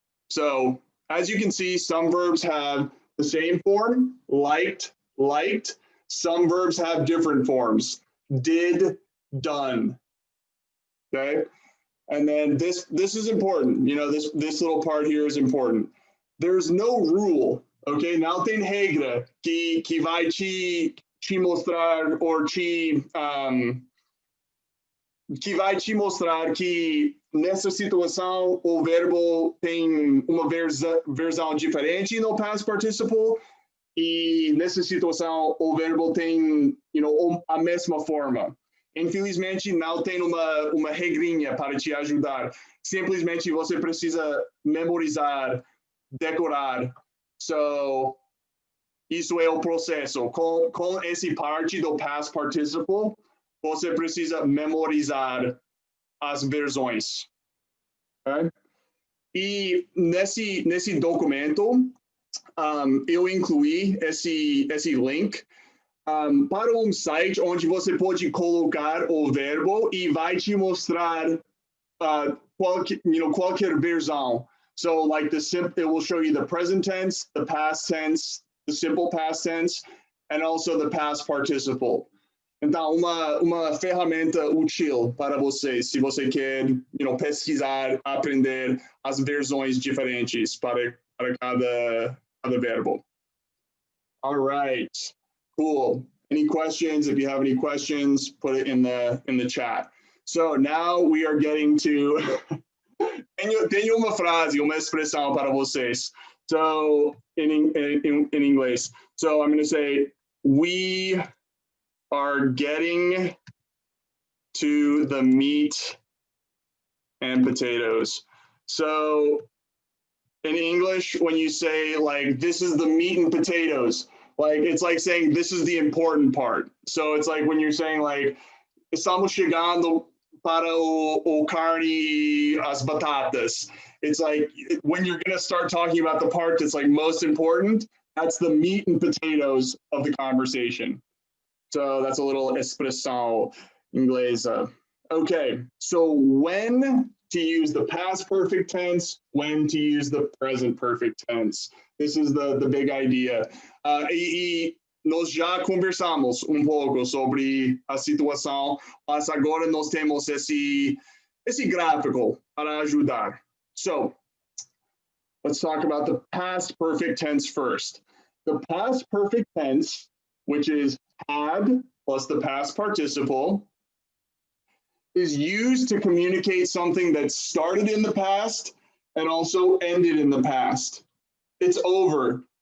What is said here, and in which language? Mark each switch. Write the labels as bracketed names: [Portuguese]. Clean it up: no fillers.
[English] So as you can see, some verbs have the same form, liked, liked. Some verbs have different forms, did, done. okay? And then this is important. You know, this little part here is important. There's no rule, okay? [Portuguese] Não tem regra que vai te mostrar ou que vai te mostrar que nessa situação o verbo tem uma versão diferente no past participle e nessa situação o verbo tem, you know, a mesma forma. Infelizmente, não tem uma regrinha para te ajudar. Simplesmente você precisa memorizar, decorar. So, isso é o processo. Com esse parte do past participle, você precisa memorizar as versões. Okay? E nesse documento, eu incluí esse link para um site onde você pode colocar o verbo e vai te mostrar qualquer versão. [English] So like it will show you the present tense, the past tense, the simple past tense, and also the past participle. [Portuguese] Então, uma ferramenta útil para você, se você quer, pesquisar, aprender as versões diferentes para cada verbo. [English] All right. Cool. Any questions? If you have any questions, put it in the chat. So now we are getting to [Portuguese] tenho uma frase, uma expressão para vocês. [English] So in English. So I'm going to say we are getting to the meat and potatoes. So in English, when you say like this is the meat and potatoes, like it's like saying this is the important part. So it's like when you're saying like [Portuguese] estamos chegando para o carne as batatas. [English] It's like when you're going to start talking about the part that's like most important, that's the meat and potatoes of the conversation. So that's a little expressão inglesa. Okay, so when to use the past perfect tense, when to use the present perfect tense. This is the big idea. [Portuguese] E nós já conversamos pouco sobre a situação, mas agora nós temos esse gráfico para ajudar. [English] So, let's talk about the past perfect tense first. The past perfect tense, which is had plus the past participle, is used to communicate something that started in the past and also ended in the past. It's over.